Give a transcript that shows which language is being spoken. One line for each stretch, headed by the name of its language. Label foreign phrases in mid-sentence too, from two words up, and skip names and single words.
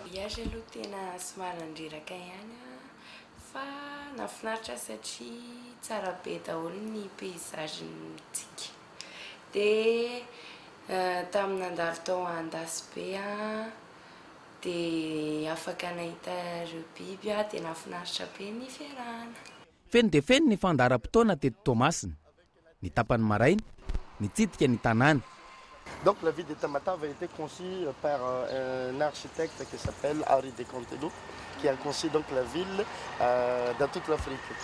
Malagasy: voyage aloha tena somary nandriraka ihany fa nafinaritra satria tsara be daholo ny paysagentsika dia tamin'ny nandalo tao andasy be dia afaka nahita ireo biby dia nafinaritra be ny fiarahana. Feno dia feno ny fandaharam-potoana teto Tomasina, ny tapany maraina, nitsidika ny tanàna.
French: Donc la ville de Tamatave a été conçue par un architecte qui s'appelle Henri de Contelou, qui a conçu donc la ville dans toute l'Afrique.